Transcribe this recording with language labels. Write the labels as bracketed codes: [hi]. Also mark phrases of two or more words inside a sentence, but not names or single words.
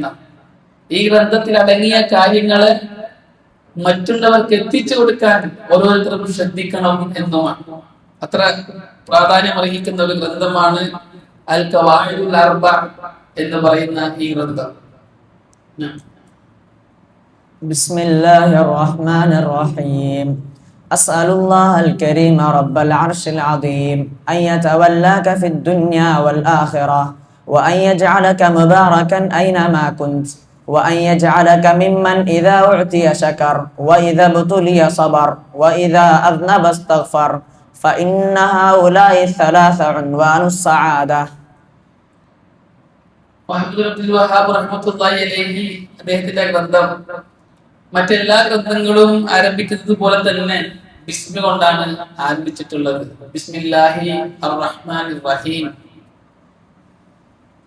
[ml] ഈ ഗ്രന്ഥത്തിൽ അടങ്ങിയ കാര്യങ്ങള് മറ്റുള്ളവർക്ക് എത്തിച്ചു കൊടുക്കാൻ ഓരോരുത്തരും ശ്രദ്ധിക്കണം എന്നുമാണ്. അത്ര പ്രാധാന്യം അർഹിക്കുന്ന ഒരു ഗ്രന്ഥമാണ് അൽ ഖവാഇദുൽ അർബഅ എന്ന് പറയുന്ന ഈ ഗ്രന്ഥം. [ar] بسم الله الرحمن الرحيم. أسأل الله الكريم رب العرش العظيم أن يتولاك في الدنيا والآخرة وأن يجعلك مباركا أينما كنت وأن يجعلك ممن إذا أعطي شكر وإذا ابتلي صبر وإذا أذنب استغفر فإن هؤلاء الثلاث عنوان السعادة. [ml] മുഹമ്മദ് അബ്ദുൽ വഹാബ് [ar] رحمة الله عليه [ml] അദ്ദേഹത്തിന്റെ ഗ്രന്ഥം മറ്റെല്ലാ ഗ്രന്ഥങ്ങളും ആരംഭിക്കുന്നത് പോലെ തന്നെ ബിസ്മി കൊണ്ടാണ് ആരംഭിച്ചിട്ടുള്ളത്. [ar] بسم الله الرحمن الرحيم.